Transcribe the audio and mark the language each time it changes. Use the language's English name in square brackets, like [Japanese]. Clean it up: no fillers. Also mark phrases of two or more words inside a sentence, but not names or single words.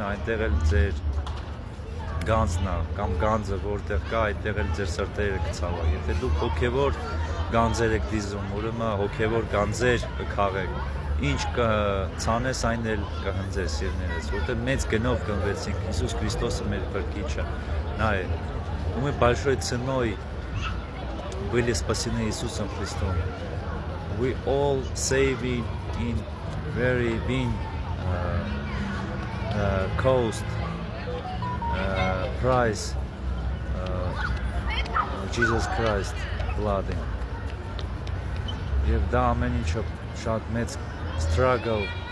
[Armenian] այնտեղ էլ ձեր գանձն է, կամ գանձը որտեղ կա, այդտեղ էլ ձեր սրտերը կցավա, եթե դուք հոգեվոր գանձեր եք դիզում, ուրեմն հոգեվոր գանձեր կքաղեք, ինչ կցանես այն էլ կհնձես սիրելիներս, որտեղ մեծ գնով գնվեցինք, Հիսուս Քրիստոսը մեր Փրկիչը, նա է, ու [Russian] мы большой ценой были спасены Иисусом Христом. [English] We all saved in very big cost price Jesus Christ blood. [Armenian] Եվ դա ամեն ինչը շատ մեծ struggle